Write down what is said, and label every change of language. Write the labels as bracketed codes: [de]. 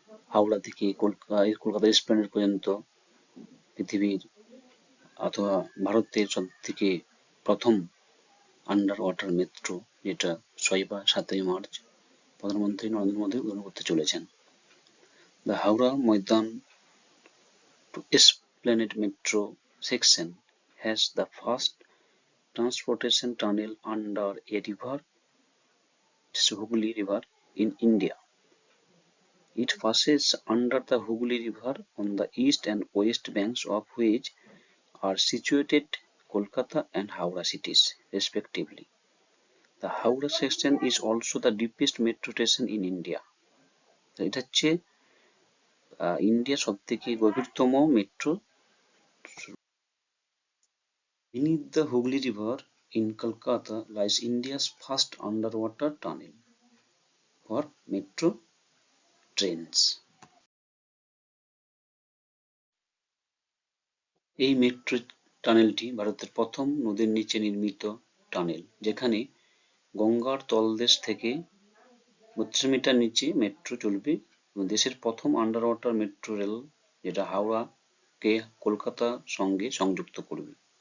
[bn] হাওড়া থেকে কলকাতা এসপ্ল্যানেড পর্যন্ত পৃথিবীর অথবা ভারতের সব থেকে প্রথম আন্ডার ওয়াটার মেট্রো, যেটা 6 বা 7ই মার্চ প্রধানমন্ত্রী নরেন্দ্র মোদী উদ্বোধন করতে চলেছেন। [en] The Howrah Maidan to Esplanade metro section has the first transportation tunnel under a river, Hooghly River, in India. It passes under the Hooghly River, on the east and west banks of which are situated Kolkata and Howrah cities, respectively. The Howrah section is also the deepest metro station in India. [bn] এটা হচ্ছে ইন্ডিয়ার সব থেকে গভীরতম metro. [en] Beneath the Hooghly River in Kolkata lies India's first underwater tunnel for metro trains. [bn] এই metro টানেলটি ভারতের প্রথম নদীর নিচে নির্মিত টানেল, যেখানে গঙ্গার তলদেশ থেকে 32 মিটার নিচে মেট্রো চলবে, এবং দেশের প্রথম আন্ডার ওয়াটার মেট্রো রেল, যেটা হাওড়াকে কলকাতার সঙ্গে সংযুক্ত করবে।